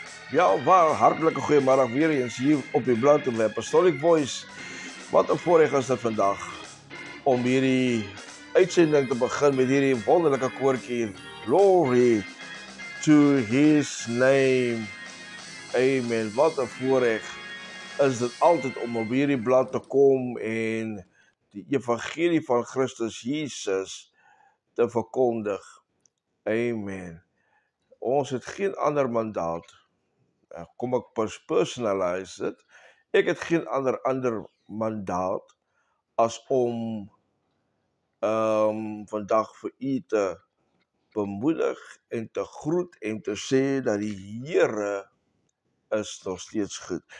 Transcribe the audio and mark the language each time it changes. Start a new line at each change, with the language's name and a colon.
Afrikaans: Ja, waar hartelijke goeiemiddag weer eens hier op die blad op die Apostolic Voice. Wat 'n voorreg is dit vandag om hierdie uitsending te begin met hierdie wonderlike koortjie.
English: Glory to his name. Amen.
Afrikaans: Wat 'n voorreg is dit altyd om op hierdie blad te kom en die evangelie van Christus Jesus te verkondig. Amen. Ons het geen ander mandaat. Kom ek personalize dit. Ek het geen ander mandaat as om vandag vir u te bemoedig en te groet en te sê dat die Here is nog steeds goed.